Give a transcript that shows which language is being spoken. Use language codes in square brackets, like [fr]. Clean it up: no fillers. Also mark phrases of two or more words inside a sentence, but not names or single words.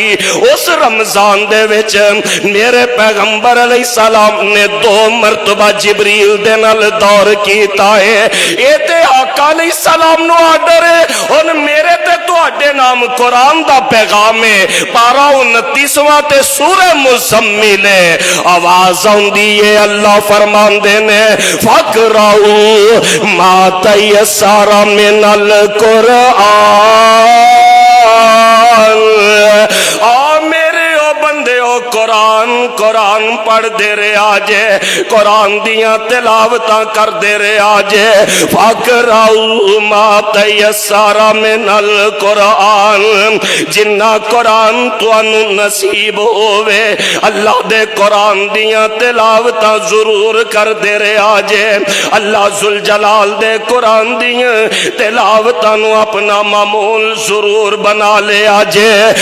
[pa] اس رمضان دے وچ میرے پیغمبر علیہ السلام نے 2 مرتبہ جبریل دے نال دور کیتا ہے. یہ تے آقا علیہ السلام نوں آرڈر ہے۔ ہݨ میرے تے تہاڈے نام قرآن دا پیغام ہے. پارہ 29واں تے سورہ مزمل ہے. آواز آؤندی ہے اللہ فرماندے نے [ar] فاقرءوا ما تيسر من القرآن. [pa] قرآن قرآن پڑھ دے رہے آجے قرآن دیاں تلاوتاں کر دے رہے آجے. [ar] فاقرءوا ما تيسر من القرآن [pa] جنا قرآن تہانوں نصیب ہووے اللہ دے قرآن دیاں تلاوتاں ضرور کر دے رہے آجے. اللہ ذوالجلال دے قرآن دیاں تلاوتاں نوں اپنا معمول ضرور بنا لے آجے.